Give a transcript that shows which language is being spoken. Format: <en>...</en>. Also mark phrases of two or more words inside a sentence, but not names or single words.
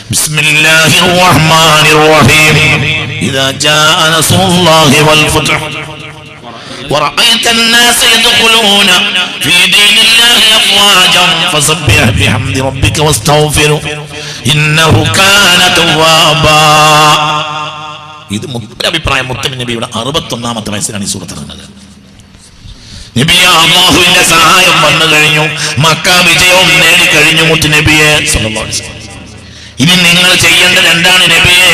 <ar>بسم الله الرحمن الرحيم. إذا جاء نصر الله والفتح ورأيت الناس يدخلون في دين الله أفواجا فسبح بحمد ربك واستغفره إنه كان توابا.</ar> <ml>ഇത് അഭിപ്രായം മുത്തനബി നബിയുടെ 61ാമത്തെ വയസ്സിലാണ് ഈ സൂറത്ത് ഇറങ്ങുന്നത്. നബിയെ അല്ലാഹുവിന്റെ സഹായം വന്നു കഴിഞ്ഞു, മക്ക വിജയവും നേടിക്കഴിഞ്ഞു മുത്തനബിയെ</ml> <ar>صلى الله عليه وسلم.</ar> <ml>ഇനി നിങ്ങൾ ചെയ്യേണ്ടത് എന്താണ് നബിയെ?</ml>